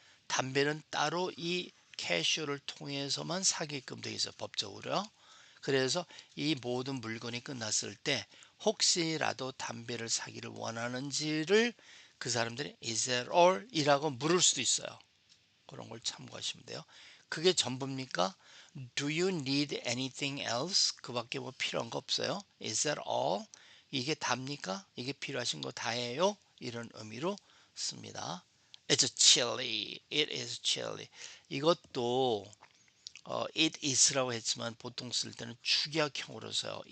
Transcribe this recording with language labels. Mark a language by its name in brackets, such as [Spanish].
[Korean] 담배는 따로 이 캐쇼를 통해서만 사게끔 되어 있어요, 법적으로. 그래서 이 모든 물건이 끝났을 때 혹시라도 담배를 사기를 원하는지를 그 사람들이 [English] Is that all? [Korean] 이라고 물을 수도 있어요. 그런 걸 참고하시면 돼요. 그게 전부입니까? [English] Do you need anything else? [Korean] 그 밖에 뭐 필요한 거 없어요? [English] Is that all? [Korean] 이게 답니까? 이게 필요하신 거 다예요? 이런 의미로 씁니다. [English] It's chilly. It is chilly. [Korean] 이것도 it is라고 했지만 보통 쓸 때는 축약형으로 써요.